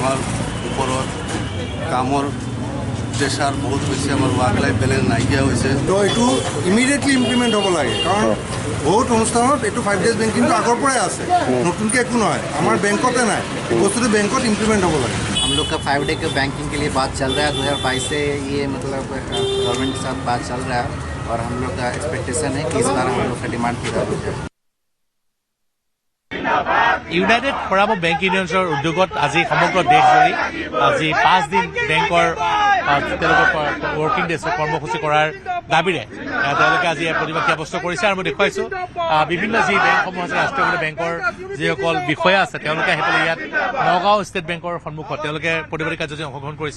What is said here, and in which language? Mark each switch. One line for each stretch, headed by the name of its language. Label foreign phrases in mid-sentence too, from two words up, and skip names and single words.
Assamese: আমাৰ ওপৰত কামৰ প্ৰেছাৰ বহুত হৈছে, আমাৰ
English: work life balance
Assamese: নাইকিয়া হৈছে। তো এইটো
English: immediately implement
Assamese: হ'ব লাগে, কাৰণ বহুত অনুষ্ঠানত এইটো 5
English: days banking
Assamese: আগৰ পৰাই আছে, নতুনকৈ একো নহয়। আমাৰ বেংকতে নাই, বস্তুটো বেংকত ইমপ্লিমেণ্ট হ'ব লাগে।
Hindi: हम लोग का 5 डे के बैंकिंग के लिए बात चल रहा है, 2022 से ये मतलब गवर्नमेंट के साथ बात चल रहा है और हम लोग का एक्सपेक्टेशन है कि इस बार हम लोग का डिमांड पूरा हो जाए।
Assamese: ইউনাইটেড ফৰাম অফ বেংক ইউনিয়নছৰ উদ্যোগত আজি সমগ্ৰ দেশজুৰি আজি 5 দিন বেংকৰ তেওঁলোকৰ
English: working days
Assamese: কৰ্মসূচী কৰাৰ দাবীৰে তেওঁলোকে আজি প্ৰতিবাদ সাব্যস্ত কৰিছে। আৰু মই দেখুৱাইছোঁ বিভিন্ন যি বেংকসমূহ আছে, ৰাষ্ট্ৰীয় বেংকৰ যিসকল বিষয়া আছে তেওঁলোকে আহি পেলাই ইয়াত নগাঁও ষ্টেট বেংকৰ সন্মুখত তেওঁলোকে প্ৰতিবাদী কাৰ্যসূচীত অংশগ্ৰহণ কৰিছে।